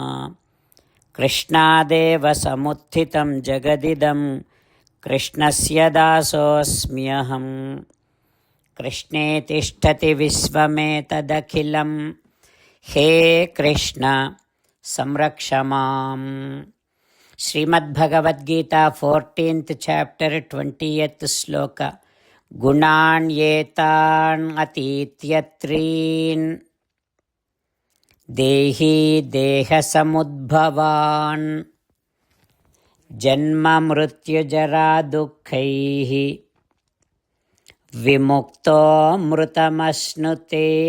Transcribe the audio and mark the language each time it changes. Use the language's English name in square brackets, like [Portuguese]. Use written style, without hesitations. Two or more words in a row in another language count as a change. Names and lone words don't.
[Sanskrit] कृष्णादेव समुत्थितं जगदिदं कृष्णस्य दासोऽस्म्यहं कृष्णे तिष्ठति विश्वमेतदखिलं हे कृष्ण संरक्ष माम्. [English] श्रीमद्भगवद्गीता 14th chapter 20th श्लोक. [Sanskrit] गुणान्येतान् अतीत्यत्रीन् देही देहसमुद्भवान् जन्म मृत्युजरा दुःखैः विमुक्तोऽमृतमश्नुते.